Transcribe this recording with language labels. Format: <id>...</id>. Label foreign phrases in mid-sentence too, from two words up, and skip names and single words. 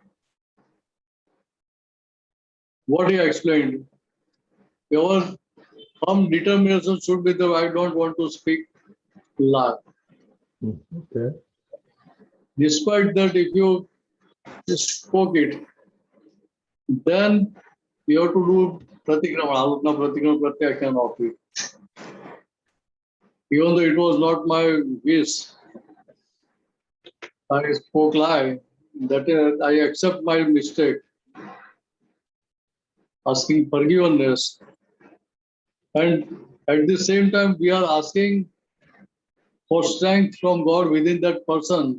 <en>What he explained, our firm determination should be that I don't want to speak lie. Okay. Despite that, if you spoke it, then you have to do</en> <sa>प्रतिक्रमा, आलोचना प्रतिक्रमा प्रत्याख्यान</sa> <en>of it. Even though it was not my wish, I spoke lie. That I accept my mistake, asking forgiveness. And at the same time, we are asking for strength from God within that person.</en>